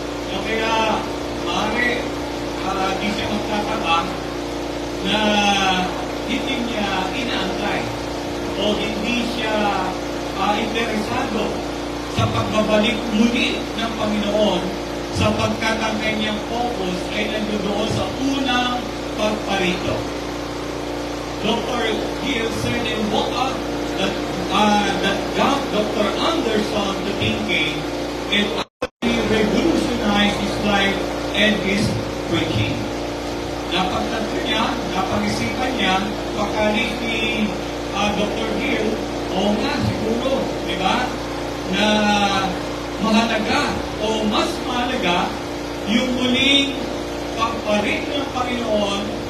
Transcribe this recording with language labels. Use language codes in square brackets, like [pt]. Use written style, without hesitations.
[tl] So, kaya, maaari, di siya magtataka na hindi niya inaantay o hindi siya interesado sa pagbabalik muli ng Panginoon sapagkat ang kanyang focus ay nandoon sa unang pagparito. [en] Dr. Hill said in Walkout that got Dr. Anderson to thinking and actually revolutionized his life and his preaching. [tl] Napagtanto niya, napag-isipan niya, pagkalit ni Dr. Hill, o nga siguro, di ba, na mahalaga o mas mahalaga yung muling pagparit ng Panginoon.